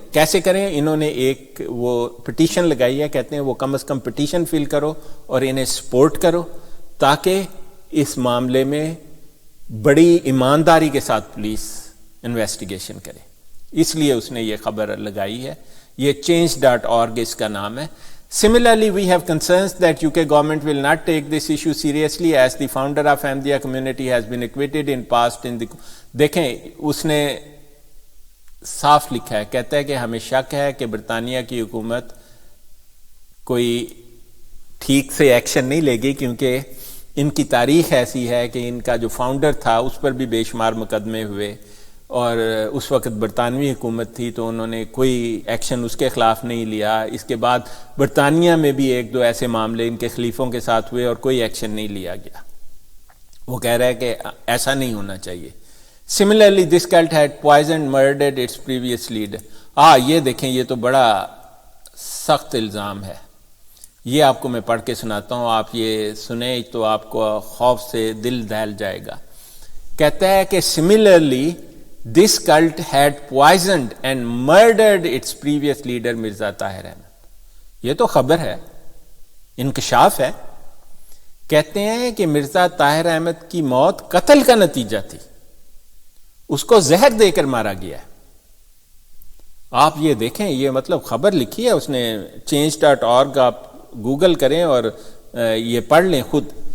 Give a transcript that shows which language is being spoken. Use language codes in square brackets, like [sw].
[ur] کیسے کریں؟ انہوں نے ایک وہ پٹیشن لگائی ہے، کہتے ہیں وہ کم از کم پٹیشن فل کرو اور انہیں سپورٹ کرو تاکہ اس معاملے میں بڑی ایمانداری کے ساتھ پولیس انویسٹیگیشن کرے. اس لیے اس نے یہ خبر لگائی ہے. یہ change.org اس کا نام ہے. [en] Similarly, we have concerns that UK government will not take this issue seriously as the founder of Ahmadiyya community has been acquitted in past in the. [ur] دیکھیں اس نے صاف لکھا ہے، کہتا ہے کہ ہمیں شک ہے کہ برطانیہ کی حکومت کوئی ٹھیک سے ایکشن نہیں لے گی کیونکہ ان کی تاریخ ایسی ہے کہ ان کا جو فاؤنڈر تھا اس پر بھی بے شمار مقدمے ہوئے، اور اس وقت برطانوی حکومت تھی تو انہوں نے کوئی ایکشن اس کے خلاف نہیں لیا. اس کے بعد برطانیہ میں بھی 1-2 ایسے معاملے ان کے خلیفوں کے ساتھ ہوئے اور کوئی ایکشن نہیں لیا گیا. وہ کہہ رہا ہے کہ ایسا نہیں ہونا چاہیے. [en] Similarly, this cult had poisoned, murdered its previous leader. [ur] یہ دیکھیں یہ تو بڑا سخت الزام ہے. یہ آپ کو میں پڑھ کے سناتا ہوں، آپ یہ سنیں تو آپ کو خوف سے دل دہل جائے گا. کہتا ہے کہ [en] similarly this cult had poisoned and murdered its previous leader Mirza Tahir Ahmad. [ur] یہ تو خبر ہے، انکشاف ہے. کہتے ہیں کہ مرزا طاہر احمد کی موت قتل کا نتیجہ تھی، اس کو زہر دے کر مارا گیا ہے. آپ یہ دیکھیں، یہ مطلب خبر لکھی ہے اس نے change.org، آپ گوگل کریں اور یہ پڑھ لیں خود.